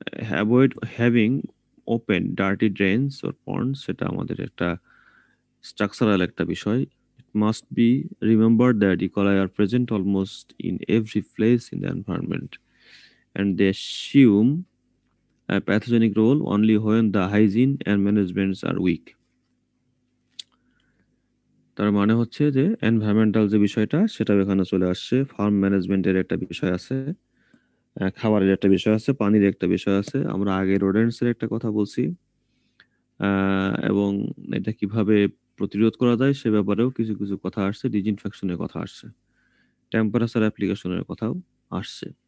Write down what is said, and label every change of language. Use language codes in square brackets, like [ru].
[en] avoid having open dirty drains or ponds, [bn] সেটা আমাদের একটা স্ট্রাকচারাল একটা বিষয়। [en] It must be remembered that E. coli are present almost in every place in the environment, and they assume pathogenic role only when the hygiene and managements are weak. [bn] তার মানে হচ্ছে যে environmental যে বিষয়টা সেটাও এখানে চলে আসছে, ফার্ম ম্যানেজমেন্টের একটা বিষয় আছে, খাবারের একটা বিষয় আছে, পানির একটা বিষয় আছে। আমরা আগে রোডেন্টস এর একটা কথা বলছি, এবং এটা কিভাবে প্রতিরোধ করা যায় সে ব্যাপারেও কিছু কিছু কথা আসছে, ডিসইনফেকশনের কথা আসছে, টেম্পারেচার অ্যাপ্লিকেশনের কথাও আসছে।